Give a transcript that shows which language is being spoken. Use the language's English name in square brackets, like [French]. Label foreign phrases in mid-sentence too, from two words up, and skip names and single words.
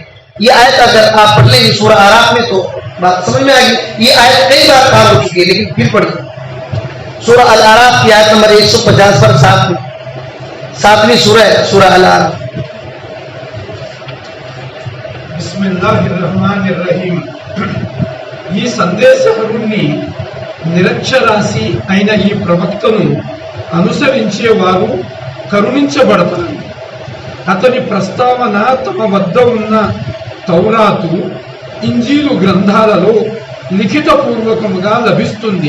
[Urdu] یہ آیت اگر آپ پڑھ لیں گے سورہ اعراف میں تو بات سمجھ میں آئے گی۔ یہ آیت کئی بار کار ہو چکی ہے، لیکن پھر پڑھیے سورہ الاعراف کی آیت نمبر 150 پر 7ویں سورہ ہے، سورہ الاعراف۔ [Arabic] بسم اللہ الرحمن الرحیم. [Telugu] ఈ సందేశహరుణ్ణి నిరక్షరాసి అయిన ఈ ప్రవక్తను అనుసరించేవారు కరుణించబడతారు. అతని ప్రస్తావన తమ వద్ద ఉన్న తౌరాతు, ఇంజీలు గ్రంథాలలో లిఖితపూర్వకముగా లభిస్తుంది.